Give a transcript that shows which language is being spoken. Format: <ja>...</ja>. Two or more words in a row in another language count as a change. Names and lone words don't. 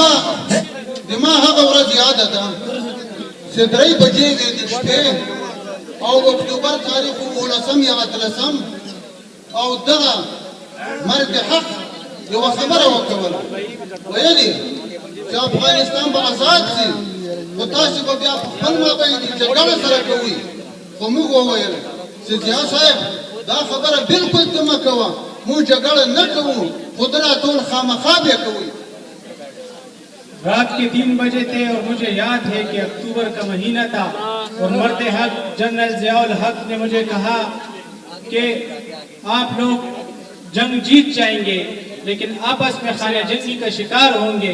<ps>دما هغه ورځ یاد ده چې 3 بجې د شپې او اکتوبر تاریخ ولسم یا اتلسم او دغه مرد حق یو خبره وکوله ویلي چې افغانستان به آزاد شي خو تاسو به بیا په خپل مابین کې جګړه سره کوئ خو موږ وویل چې ضیا صاحب دا خبره بالکل ته مه کوه موږ جګړه نه کوو خو دا ټول خامخا بیا کوئ.</ps> <ur>رات کے 3 بجے تھے اور مجھے یاد ہے کہ اکتوبر کا مہینہ تھا اور مرد حق جنرل ضیاء الحق نے مجھے کہا کہ آپ لوگ جنگ جیت جائیں گے لیکن آپس میں خانہ جنگی کا شکار ہوں گے.</ur>